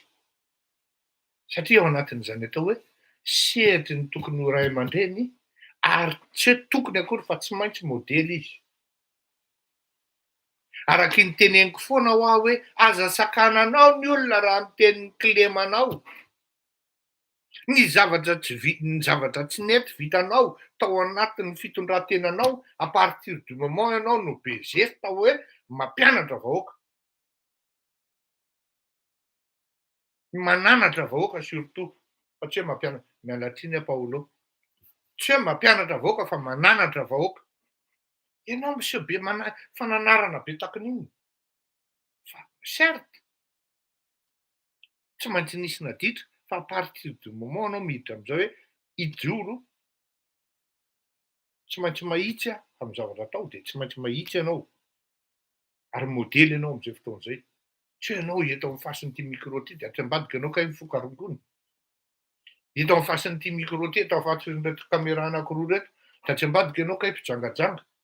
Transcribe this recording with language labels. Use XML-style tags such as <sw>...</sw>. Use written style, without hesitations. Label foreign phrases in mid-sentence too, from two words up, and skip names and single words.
<mg>Satria ao anatin'izany atao hoe sehatry ny tokony ho ray aman-dreny ary tsy tokony akory fa tsy maintsy modely izy. Araky ny teneniko foana ho aho hoe aza sakananao ny olona raha miteny kilemanao. Ny zavatra tsy nety vitanao tao anatin'ny fitondran-tenanao</mg> <fr>à partir du moment</fr> <mg>ianao no be geste hoe mampianatra vahoaka. Mananatra vahoaka surtout, fa tsy hoe mampianatra. Mialatsiny a Paolo. Tsy hoe mampianatra vahoaka fa mananatra vahoaka. Ianao miseho be fananarana be takon'iny. Fa certes, tsy maintsy nisy naditra fa</mg> <fr>à partir du moment</fr> <mg>anao miditra am'izao hoe ijoro, tsy maintsy mahitsy amin'ny zavatra atao de tsy maintsy mahitsy ianao. Ary modely ianao am'izay fotoan'izay. Tsy hoe ianao eto amin'ny fasin'ity micro ty de aty ambadika ianao kay mifokarongony. Eto amin'ny fasin'ity micro ty, eto amin'ny fasin'reto caméra anankiroa reto, de aty ambadika ianao kay mpijangajanga.</mg>